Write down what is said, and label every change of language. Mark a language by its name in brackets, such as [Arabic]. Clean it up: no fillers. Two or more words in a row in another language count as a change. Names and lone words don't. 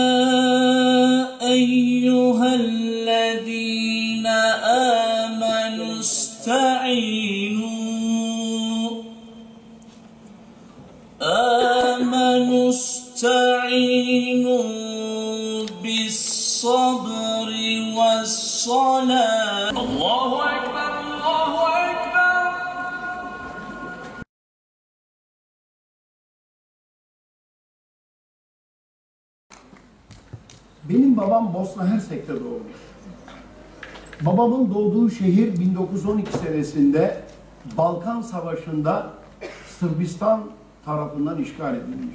[Arabic] أيها الذين آمنوا استعينوا بالصبر والصلاة. الله أكبر الله أكبر. [Turkish] Benim babam Bosna Hersek'te doğmuş. Babamın doğduğu şehir 1912 senesinde Balkan Savaşı'nda Sırbistan tarafından işgal edilmiş.